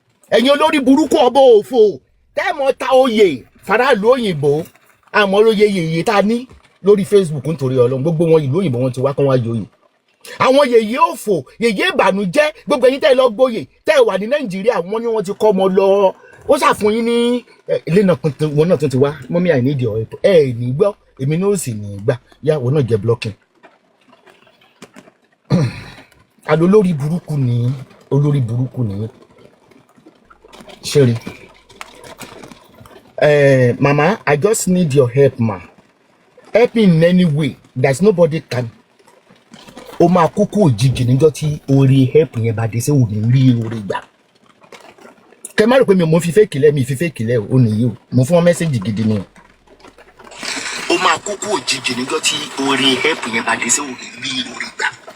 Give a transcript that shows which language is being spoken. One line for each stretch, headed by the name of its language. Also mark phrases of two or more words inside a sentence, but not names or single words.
Yoruba: Ẹ̀yin olórí burúkú ọba òfò. Tẹ́ ẹ mọ̀ ta oyè faraàlú òyìnbó. Àmọ́ lóye yèyé tá a ní lórí Facebook nítorí Ọlọ́run. Gbogbo wọn ìlú òyìnbó wọn ti wá kán wá joyè. Àwọn yèyé òfò, yèyé ìbànújẹ́, gbogbo ẹ̀yin tẹ́ ẹ lọ gboyè, tẹ́ ẹ wà ní Nàìjíríà, wọ́n ní wọ́n ti kọ́ ọmọ lọ. Ó ṣàfún yín ní, eh, ilé náà kan tún, wọn náà tún ti wá.
English: "Mommy, I need your help."
Yoruba: Ẹ ẹ̀ ní gbọ́, èmi náà ò sì ní gbà. Yá, wọn náà jẹ blocking. Àlọ́ olórí burúkú ni, olórí burúkú ni. Ṣé rí?
English: Eh, mama, I just need your help, ma. Help in any way. There's nobody can.
Yoruba: O máa kú kú òjijì níjọ́ tí oore help yẹn bá dé, ṣé o ní rí oore gbà? Kẹ má rò pé mi, mo fi fake lẹ̀, mi fi fake lẹ̀ o, ó nìyí o. Mo fún wọn mẹ́sẹ̀gì gidi ni o. O máa kú kú òjijì níjọ́ tí oore help yẹn bá dé, ṣé o ní rí oore gbà?